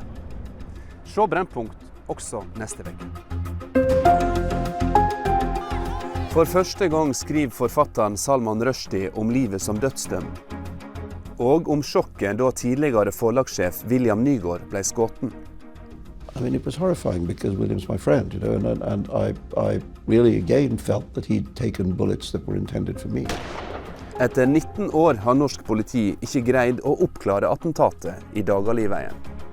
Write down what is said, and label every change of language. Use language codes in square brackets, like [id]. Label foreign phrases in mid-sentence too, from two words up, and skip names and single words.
[no] Se Brennpunkt også neste veke. For første gang skriver forfatteren Salman Rushdie om livet som dødsdømt, og om sjokket da tidligere forlagssjef William Nygaard ble skutt. [en] I mean, it was horrifying because William's my friend, you know, and I really again felt that he'd taken bullets that were intended for me. [no] Etter 19 år har norsk politi ikke greid å oppklare attentatet i Dagaliveien.